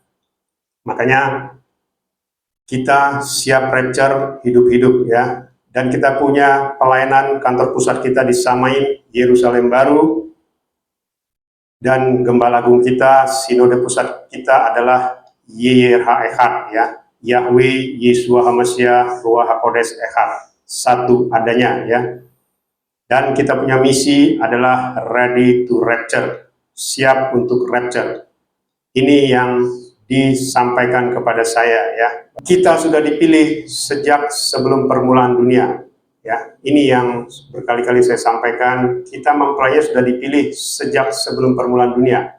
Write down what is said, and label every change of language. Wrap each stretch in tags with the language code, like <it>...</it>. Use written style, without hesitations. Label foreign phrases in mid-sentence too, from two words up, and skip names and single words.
<id>Makanya kita siap rapture hidup-hidup, ya. Dan kita punya pelayanan kantor pusat kita di Samain, Yerusalem Baru, dan gembala agung kita, sinode pusat kita adalah YYRH Echad, ya.</id> <he>יהוה ישוע המשיח רוח הקודש אחד,</he> <id>satu adanya, ya. Dan kita punya misi adalah</id> <en>ready to rapture,</en> <id>siap untuk rapture. Ini yang disampaikan kepada saya, ya. Kita sudah dipilih sejak sebelum permulaan dunia, ya. Ini yang berkali-kali saya sampaikan, kita mempelai sudah dipilih sejak sebelum permulaan dunia.</id>